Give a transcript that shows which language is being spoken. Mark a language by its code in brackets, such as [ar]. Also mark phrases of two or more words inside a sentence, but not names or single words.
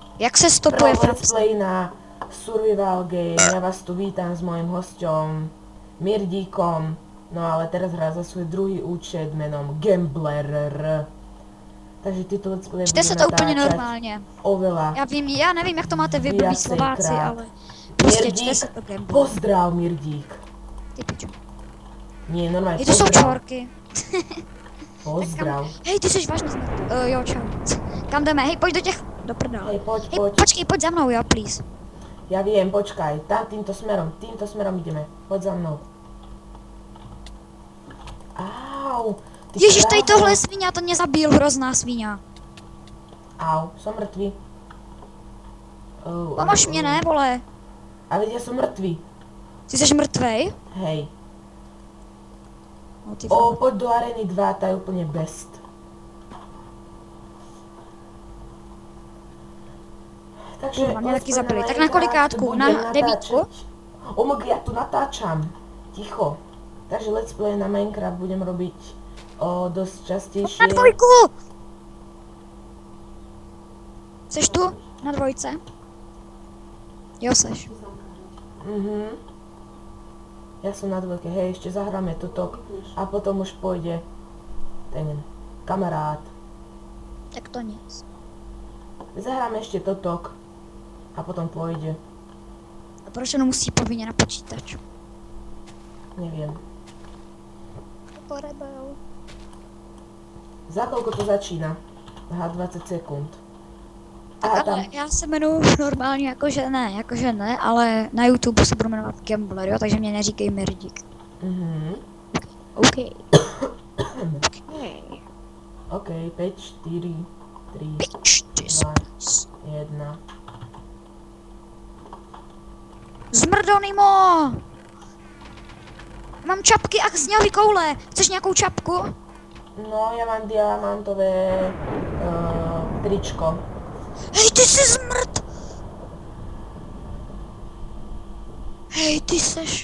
[cs] Jak se stopuje [en] Let's [cs] frapsa? [sk] play na Survival Game. Ja vás tu vítam s mojím hosťom Mirdíkom. No ale teraz hrá za svoj druhý účet menom Gambler. Takže tyto [en] let's play [cs] Čte se [sk] budeme [cs] to úplně [sk] natáčať [cs] normálně. [sk] oveľa [cs] Já nevím, jak to máte vy blbý Slováci, [sk] viacejkrát. [cs] ale prostě čte [sk] Mirdík, [cs] se to Gambler. [sk] pozdrav Mirdík. [cs] Ty pičo. [sk] Nie, normálne [cs] Hej, to jsou [sk] pozdrav. [cs] čorky. [sk] Pozdrav. [cs] Hej, ty jsi vážně zmrt. Jo, čau. Kam jdeme? Hej, pojď do těch... Do prdele. [sk] Hej, poď, Hej, poď. [cs] počkej, pojď za mnou, jo, [en] please. [sk] Ja viem, počkaj. Týmto smerom ideme. Poď za mnou. Au. [cs] Ty Ježiš, tady krávo. tohle je svině, to mě zabil, hrozná svině. [sk] Au, som mŕtvý. [cs] Pomož mě, ne, vole. [sk] A veď ja som mŕtvý. [cs] Ty jsi mrtvej? [sk] Hej. [cs] No, ty [sk] Poď do Areny 2, tá je úplne best. Takže... [cs] Kurva, mě taky [sk] aspoň [cs] zabili. Tak na [sk] Minecraft [cs] kolikátku? [sk] budem [cs] Na [sk] natáčať. [cs] 9? [sk] Omg, ja tu natáčam. Ticho. Takže [en] let's play [sk] na Minecraft budem robiť dosť častejšie. [cs] Na 2! Seš tu? Na 2? Jo, seš. [sk] Ja som na 2, hej, ešte zahráme toto a potom už pôjde ten kamarát. [cs] Tak to nic. [sk] Zahráme ešte totok a potom pôjde. [cs] A proč ono musí povinně na počítač? [sk] Neviem. To rebel. Za koľko to začína? Aha, 20 sekúnd. [cs] Tak ale já se jmenuji normálně jakože ne, ale na YouTube se budu jmenovat Gambler, jo, takže mě neříkej Mirdík. [sk] OK. OK, 5, 4, 3, [en] Bitch, this [sk] 2, [en] place. [sk] 1. [cs] Zmrdonimo! Mám čapky a sněhový koule. Chceš nějakou čapku? [sk] No, ja mám diamantové tričko. [cs] Hej, ty jsi zmrt! Hej, ty seš...